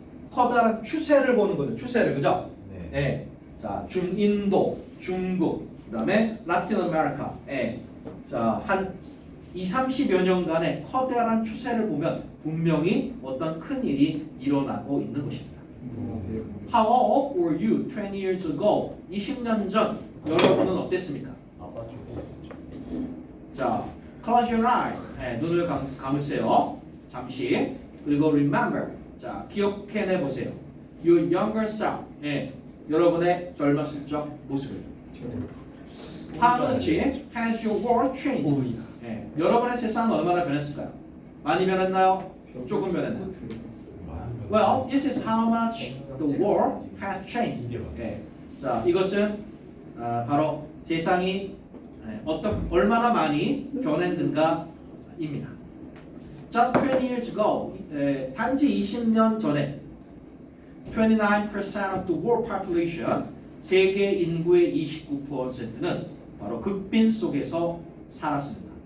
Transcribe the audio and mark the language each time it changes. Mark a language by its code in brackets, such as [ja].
[ko] 커다란 추세를 보는 거죠. 추세를, 그죠? 네. 네. 자, 중인도, 중국, 그다음에 라틴 아메리카, 자, 한 20-30여 년간의 커다란 추세를 보면 분명히 어떤 큰 일이 일어나고 있는 것입니다. [en] How old were you 20 years ago? [ko] 20년 전 여러분은 어땠습니까? 아빠 쪽에 있었죠. 자, [en] close your eyes. [ko] 눈을 감으세요. 잠시. 그리고 remember. 자, 기억해내 보세요. [en] Your younger self. [ko] 여러분의 젊었을 적 모습을. [en] How much has your world changed? [ko] 여러분의 세상은 얼마나 변했을까요? 많이 변했나요? 조금 변했나요? [en] Well, this is how much the world has changed. [ko] 자, 이것은 바로 세상이 얼마나 많이 변했는가입니다. [en] Just 20 years ago, [ko] 단지 20년 전에 [en] 29% of the world population, [ko] 세계 인구의 29%는 바로 극빈 속에서 살았습니다.